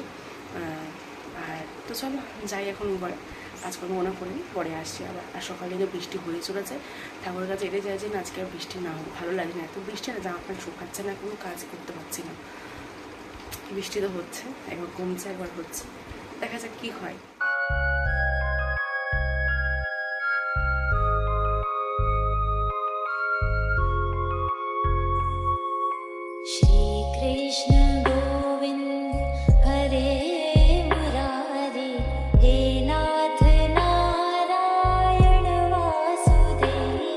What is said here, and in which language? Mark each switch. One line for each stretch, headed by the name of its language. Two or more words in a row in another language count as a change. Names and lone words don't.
Bangla: আর তো চলো যাই এখন ঘরে, কাজকর্ম মনে করে নিই, পরে আসছি আবার। আর সকালে যে বৃষ্টি হয়ে চলেছে, ঠাকুরের কাছে এটাই চাইছি না আজকে আর বৃষ্টি না হোক, ভালো লাগে না এত বৃষ্টি, না জামা প্যান্ট শুকাচ্ছে না, কোনো কাজ করতে পারছি না। বৃষ্টি তো হচ্ছে, একবার কমছে একবার হচ্ছে, দেখা যাক কী হয়।
Sanskrit: श्रीकृष्ण गोविन्द हरे मुरारे, हे नाथ नारायण वासुदेव।